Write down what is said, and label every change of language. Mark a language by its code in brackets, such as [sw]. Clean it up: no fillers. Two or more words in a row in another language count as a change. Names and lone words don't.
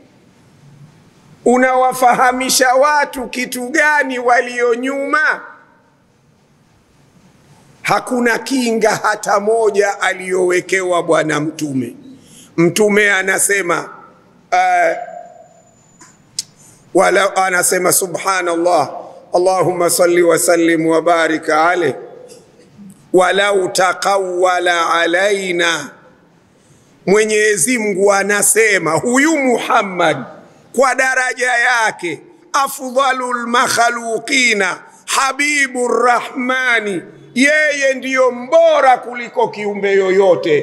[sw] Unawafahamisha watu kitu gani walio nyuma? Hakuna kinga hata moja aliyowekewa Bwana Mtume. Mtume anasema anasema [ar] سبحان الله، اللهم صل وسلم وبارك عليه, ولو تقول علينا. [sw] Mwenyezi Mungu anasema huyu Muhammad kwa daraja yake, [ar] أفضل المخلوقين حبيب الرحمن, [sw] yeye ndiyo mbora kuliko kiumbe yoyote.